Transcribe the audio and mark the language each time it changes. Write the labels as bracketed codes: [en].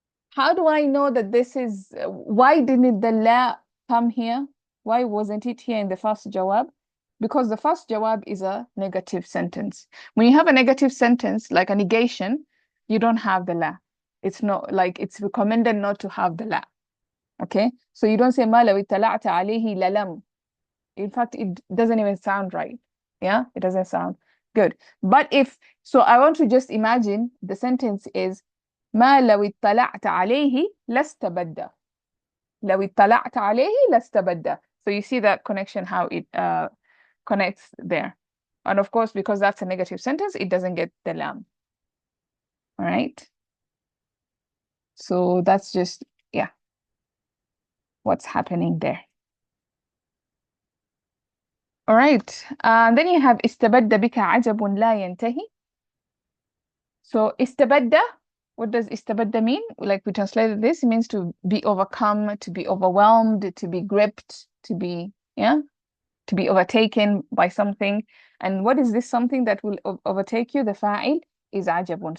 [en] How do I know that this is, why didn't the la come here? Why wasn't it here in the first jawab? Because the first jawab is a negative sentence. When you have a negative sentence, like a negation, you don't have the la. It's not like, it's recommended not to have the la. Okay? So you don't say [ar] ما لو اطلعت عليه للم. [en] In fact, it doesn't even sound right. Yeah? It doesn't sound good. But if, so I want to just imagine the sentence is [ar] ما لو اطلعت عليه لاستبد. لو اطلعت عليه لاستبد. [en] So you see that connection, how it connects there. And of course, because that's a negative sentence, it doesn't get the lam. All right. So that's just, yeah, what's happening there. All right. Then you have [ar] استبد بك عجب لا ينتهي. [en] So استبد, what does استبد mean? Like we translated this, it means to be overcome, to be overwhelmed, to be gripped, to be, yeah, to be overtaken by something. And what is this something that will overtake you? The fa'il is عجب.